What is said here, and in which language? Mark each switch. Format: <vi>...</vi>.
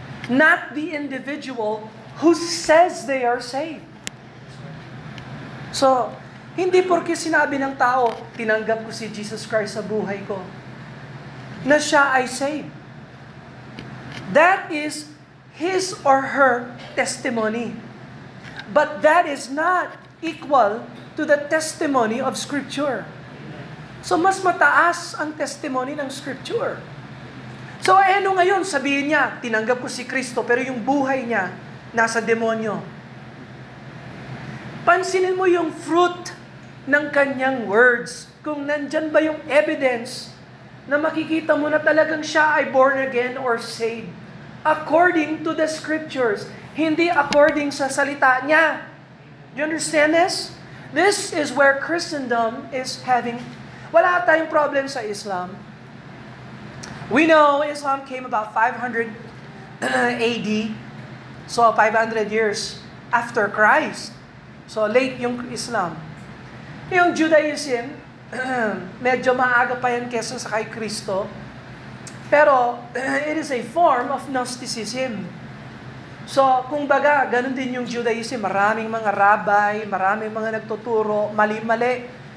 <en>Not the individual who says they are saved.</en> <tl>So, hindi porke sinabi ng tao, tinanggap ko si Jesus Christ sa buhay ko, na siya ay saved.</tl> <en>That is his or her testimony. But that is not equal to the testimony of Scripture.</en> <tl>So, mas mataas ang testimony ng Scripture. So, ano ngayon? Sabihin niya, tinanggap ko si Kristo, pero yung buhay niya, nasa demonyo. Pansinin mo yung fruit ng kanyang words. Kung nandyan ba yung evidence na makikita mo na talagang siya ay born again or saved.</tl> <en>According to the Scriptures.</en> <tl>Hindi according sa salita niya.</tl> <en>You understand this? This is where Christendom is having...</en> <tl>Wala tayong problem sa Islam.</tl> <en>We know Islam came about 500 AD.</en> <tl>So,</tl> <en>500 years after Christ.</en> <tl>So, late yung Islam. Yung Judaism, medyo maaga pa yan kesa sa kay Kristo.</tl> <en>Pero, it is a form of Gnosticism.</en> <tl>So, kung baga, ganun din yung Judaism. Maraming mga rabbi, maraming mga nagtuturo, mali-mali.</tl>